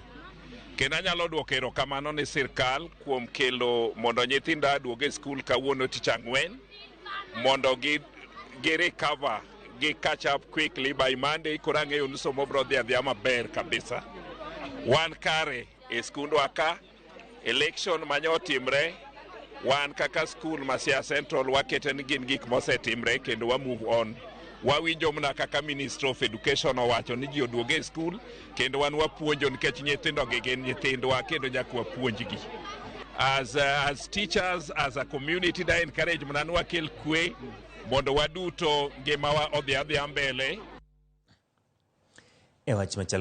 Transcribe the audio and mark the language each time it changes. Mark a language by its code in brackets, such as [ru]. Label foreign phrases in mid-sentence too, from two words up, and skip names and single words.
[luo] Kendo anyalo duoko erokamano ne sirkal kuom kelo mondo nyithinda duogo e school kawuono tich ang'wen, mondo gi recover, gi [en] catch up quickly by Monday, [luo] koro ang'eyo ni somo biro dhi adhiya maber kabisa. Wan kare e skundwa ka, election mane otimre, wan kaka school Masia Central wakete ni gin gik mosetimre kendo wa [en] move on. [luo] Wawinjo mna kaka [en] Minister of Education [luo] owacho ni ji oduoge e school kendo wan wapuonjo nikech nyithindo gi gin nyithindwa kendo nyaka wapuonjgi. [en] As teachers, as a community, [luo] da encourage mna ni wakel kwe mondo waduto ngimawa odhi adhiya mbele. E wach machal